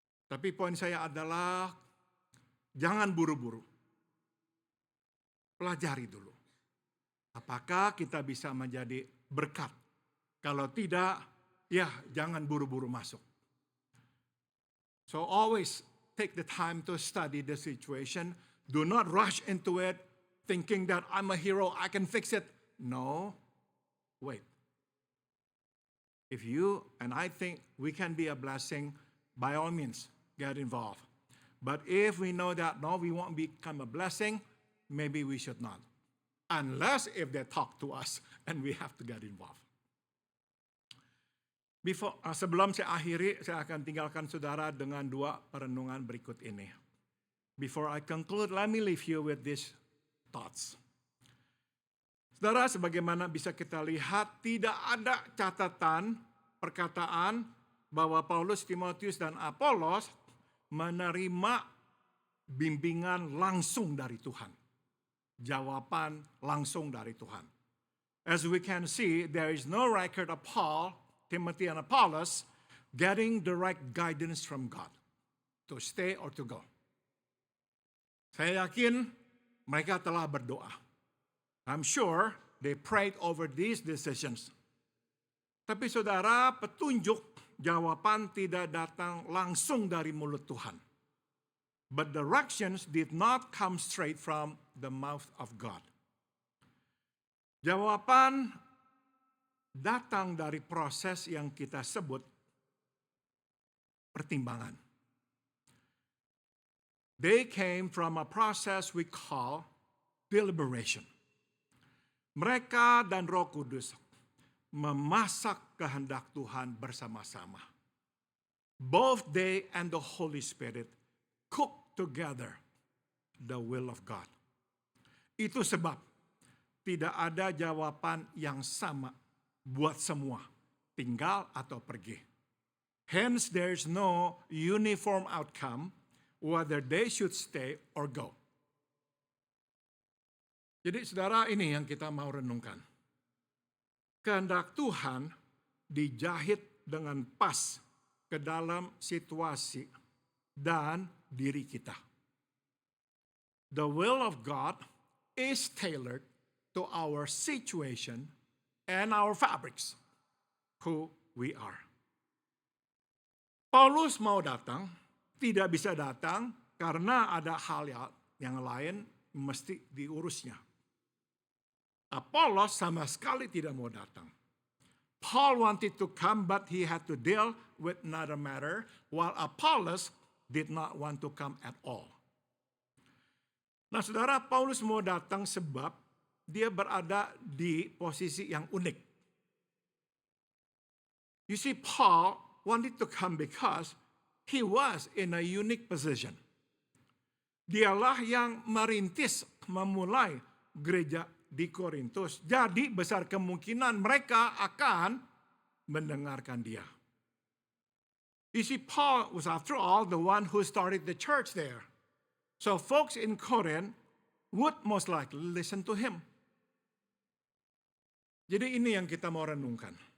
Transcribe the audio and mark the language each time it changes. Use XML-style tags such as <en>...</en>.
<id>Tapi poin saya adalah jangan buru-buru. Pelajari dulu. Apakah kita bisa menjadi berkat? Kalau tidak, ya jangan buru-buru masuk.</id> <en>So always take the time to study the situation. Do not rush into it thinking that I'm a hero, I can fix it. No, wait. If you and I think we can be a blessing, by all means, get involved. But if we know that, no, we won't become a blessing, maybe we should not. Unless if they talk to us and we have to get involved.</en> <id>Sebelum saya akhiri, saya akan tinggalkan saudara dengan dua perenungan berikut ini.</id> <en>Before I conclude, let me leave you with these thoughts.</en> <id>Saudara, sebagaimana bisa kita lihat, tidak ada catatan perkataan bahwa Paulus, Timotius, dan Apolos menerima bimbingan langsung dari Tuhan. Jawaban langsung dari Tuhan.</id> <en>As we can see, there is no record of Paul, Timothy, and Apollos getting direct guidance from God to stay or to go.</en> <id>Saya yakin mereka telah berdoa.</id> <en>I'm sure they prayed over these decisions.</en> <id>Tapi saudara, petunjuk jawaban tidak datang langsung dari mulut Tuhan.</id> <en>But directions did not come straight from the mouth of God.</en> <id>Jawaban datang dari proses yang kita sebut pertimbangan.</id> <en>They came from a process we call deliberation.</en> <id>Mereka dan Roh Kudus memasak kehendak Tuhan bersama-sama.</id> <en>Both they and the Holy Spirit cook together the will of God.</en> <id>Itu sebab tidak ada jawaban yang sama buat semua, tinggal atau pergi.</id> <en>Hence there's no uniform outcome whether they should stay or go.</en> <id>Jadi saudara, ini yang kita mau renungkan. Kehendak Tuhan dijahit dengan pas ke dalam situasi dan diri kita.</id> <en>The will of God is tailored to our situation and our fabrics, who we are.</en> <id>Paulus mau datang, tidak bisa datang karena ada hal yang lain mesti diurusnya. Apollos sama sekali tidak mau datang.</id> <en>Paul wanted to come, but he had to deal with another matter, while Apollos did not want to come at all.</en> <id>Nah saudara, Paulus mau datang sebab dia berada di posisi yang unik.</id> <en>You see, Paul wanted to come because he was in a unique position.</en> <id>Dialah yang merintis, memulai gereja di Korintus. Jadi besar kemungkinan mereka akan mendengarkan dia.</id> <en>You see, Paul was after all the one who started the church there. So folks in Corinth would most likely listen to him.</en> <id>Jadi ini yang kita mau renungkan.</id>